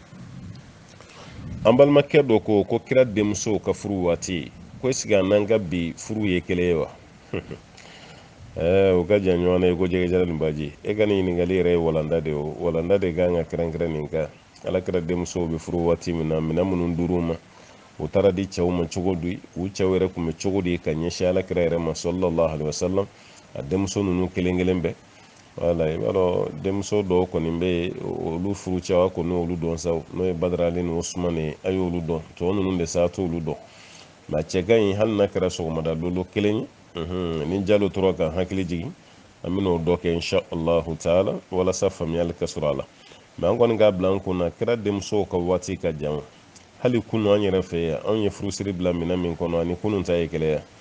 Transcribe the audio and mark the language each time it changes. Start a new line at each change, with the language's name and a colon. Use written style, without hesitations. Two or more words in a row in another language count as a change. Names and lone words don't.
Bambara: an balimakɛ dɔ ko kira denmusow ka furu waati ko esike a n'an ka bi furu ye kelen ye wa o ka jan ɲɔgɔn na i ko jɛgɛjara nin baji e ka nin ɲininkali yɛrɛ ye walanda de o walanda de kan ka kɛrɛnkɛrɛn nin kan ala kira denmusow bɛ furu waati min na minɛn minnu dir'u ma u taara di cɛw ma cogo di u cɛw yɛrɛ tun bɛ cogo di ka ɲɛsin ala kira yɛrɛ ma
Arabic: صلى الله عليه وسلم
Bambara: a denmuso ninnu kelen kelen bɛɛ wala i b'a dɔn denmuso dɔw kɔni bɛ yen olu furu cɛw a kɔni olu dɔn sa n'o ye badarali ni usumani ye a y'olu dɔn tɔ ninnu de sa t'olu dɔn nka cɛ ka ɲi hali n'a kɛra sɔgɔmada lolo kelen ye ni jalo tora ka hakili jigin an bɛna o dɔ kɛ
Arabic: إن شاء الله تعالى
Bambara: walasa faamuyali ka sɔrɔ a la mɛ an kɔni k'a bila an kunna kira denmusow ka waati ka jan hali kunu an yɛrɛ fɛ yan anw ye furusiri bila minɛn min kɔnɔ ani kunun ta ye kɛlɛ